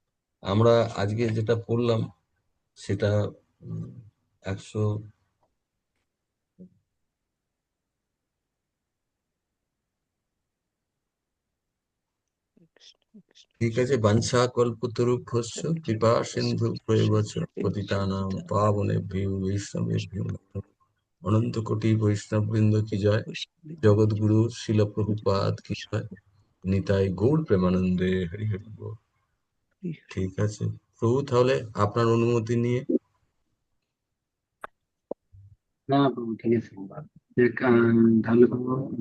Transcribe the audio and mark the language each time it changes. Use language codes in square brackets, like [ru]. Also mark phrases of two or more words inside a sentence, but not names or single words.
[bn] আমরা আজকে যেটা পড়লাম সেটা 100। ঠিক আছে, [sa] বাঞ্ছা কল্পতরুভ্যশ্চ কৃপা সিন্ধু প্রয়োগচ পতিতানাং পাবনেভ্যো বৈষ্ণবেভ্যো নমঃ। [bn] অনন্ত কোটি বৈষ্ণব বৃন্দ কি জয়, জগৎগুরু শিল প্রভুপাদ কি জয়, নিতাই গৌর প্রেমানন্দে, হরি হরি বল। ঠিক আছে প্রভু, তাহলে আপনার অনুমতি নিয়ে না প্রভু, ঠিক আছে। তাহলে প্রভু,